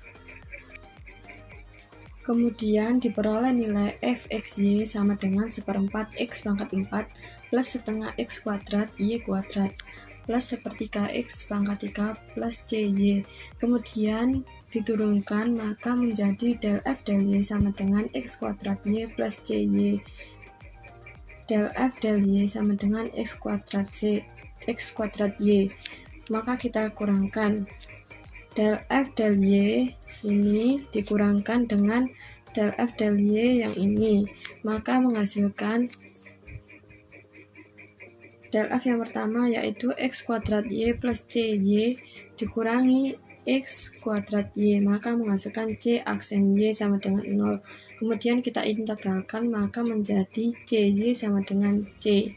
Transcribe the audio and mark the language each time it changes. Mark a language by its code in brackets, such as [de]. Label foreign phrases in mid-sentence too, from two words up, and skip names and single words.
[id] Kemudian diperoleh nilai fxy sama dengan 1/4 x pangkat 4 plus setengah x kuadrat y kuadrat plus 1/3 x pangkat 3 plus cy. Kemudian diturunkan, maka menjadi del f del y sama dengan x kuadrat y plus cy. Del f del y sama dengan x kuadrat y. Maka kita kurangkan del f del y ini dikurangkan dengan del f del y yang ini, maka menghasilkan del f yang pertama yaitu x kuadrat y plus cy dikurangi x kuadrat y, maka menghasilkan c aksen y sama dengan 0. Kemudian kita integralkan, maka menjadi cy sama dengan c.